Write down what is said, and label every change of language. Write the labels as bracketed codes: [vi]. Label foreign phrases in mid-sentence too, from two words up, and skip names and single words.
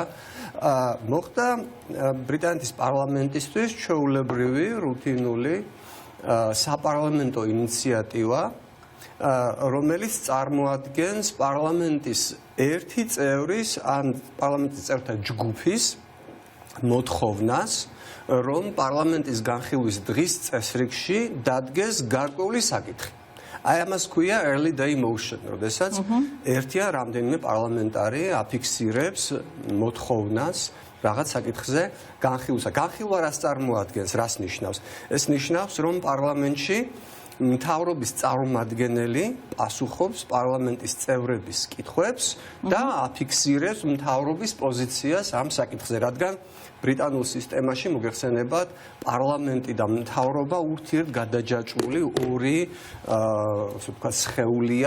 [ka] მოხდა ბრიტანეთის პარლამენტისთვის ჩვეულებრივი, რუტინული საპარლამენტო ინიციატივა, რომელიც წარმოადგენს პარლამენტის ერთი წევრის ან პარლამენტის წევრთა ჯგუფის მოთხოვნას, რომ პარლამენტის განხილვის დღის წესრიგში დადგეს გარკვეული საკითხი. აი ამას ქვია [en] early day motion, [ka] როდესაც ერთი ან რამდენიმე პარლამენტარი აფიქსირებს მოთხოვნას რაღაც საკითხზე განხილვისა. განხილვა რას წარმოადგენს, რას ნიშნავს? ეს ნიშნავს, რომ პარლამენტში მთავრობის წარმომადგენელი პასუხობს პარლამენტის წევრების კითხვებს და აფიქსირებს მთავრობის პოზიციას ამ საკითხზე, რადგან ბრიტანულ სისტემაში მოგეხსენებათ, პარლამენტი და მთავრობა ურთიერთგადაჯაჭვული ორი, ასე ვთქვათ, სხეულია.